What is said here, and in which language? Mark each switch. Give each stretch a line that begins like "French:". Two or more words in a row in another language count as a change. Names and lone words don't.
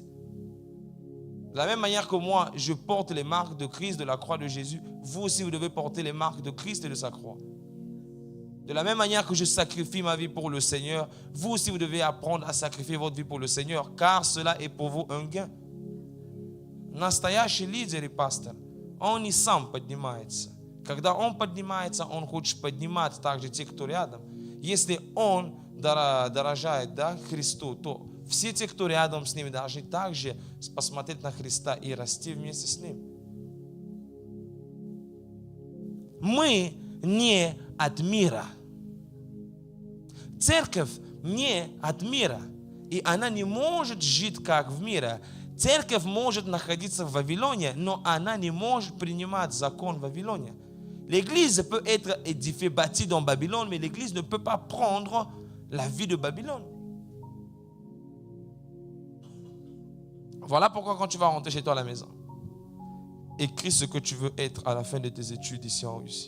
French: De la même manière que moi, je porte les marques de Christ, de la croix de Jésus, vous aussi, vous devez porter les marques de Christ et de sa croix. De la même manière que je sacrifie ma vie pour le Seigneur, vous aussi, vous devez apprendre à sacrifier votre vie pour le Seigneur, car cela est pour vous un gain.
Russian: Настоящий лидер и пастор, он не сам поднимается. Когда он поднимается, он хочет поднимать также те, кто рядом. Если он дорожает Христу, то все те, кто рядом с ним, должны также посмотреть на Христа и расти вместе с ним. Мы не от мира. Церковь не от мира. И она не может жить как в мире. Церковь может находиться в Вавилоне, но она не может принимать закон в Вавилоне.
French: L'église peut être édifiée, bâtie dans Babylone, mais l'église ne peut pas prendre la vie de Babylone. Voilà pourquoi quand tu vas rentrer chez toi à la maison, écris ce que tu veux être à la fin de tes études ici en Russie.